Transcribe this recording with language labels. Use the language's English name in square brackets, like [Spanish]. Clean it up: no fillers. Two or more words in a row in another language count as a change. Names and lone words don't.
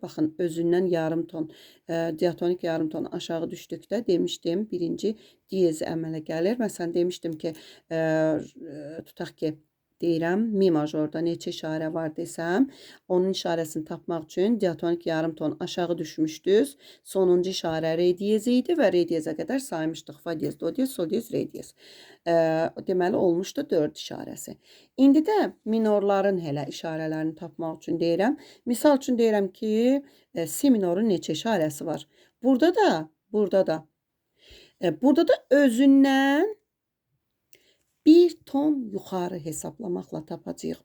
[Azerbaijani] Baxın, özündən yarım ton, diatonik yarım ton aşağı düşdükdə demişdim, birinci diyez əmələ gəlir. Məsələn, demişdim ki, tutaq ki, deyirəm, mi majorda neçə işarə var desəm, onun işarəsini tapmaq üçün diatonik yarım ton aşağı düşmüşdünüz. Sonuncu işarə re diyez idi və re diyezə qədər saymışdıq. Fa diyez, do diyez, sol diyez, re diyez. Deməli, olmuşdu 4 işarəsi. İndi də minorların hələ işarələrini tapmaq üçün deyirəm. Misal üçün deyirəm ki, si minorun neçə işarəsi var? Burada da özündən bir ton yuxarı hesablamaqla tapacağıq.